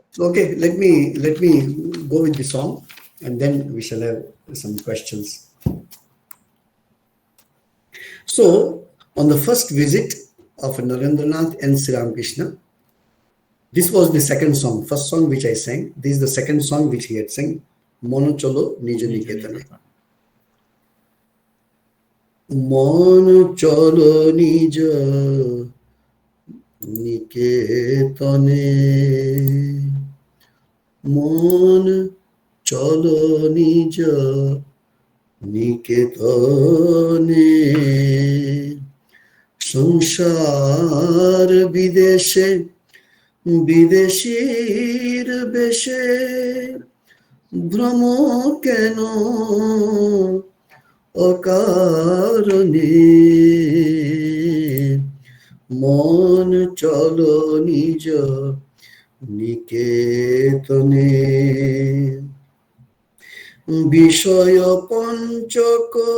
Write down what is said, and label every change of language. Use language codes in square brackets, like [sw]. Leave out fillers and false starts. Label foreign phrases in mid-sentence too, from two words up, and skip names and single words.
[en] Okay, let me go with the song, and then we shall have some questions. So, on the first visit of Narendranath and Sri Ramakrishna, this was the second song. First song which I sang. This is the second song which he had sang. [bn] মন চলো নিজ নিকেতনে। মন চলো নিজ নিকেতনে. মন চলো নিজ নিকেতনে. সংসার বিদেশে বিদেশীর বেশে ভ্রম কেন অকারণে মন চলো নিজ নিকেতনে বিষয় পঞ্চক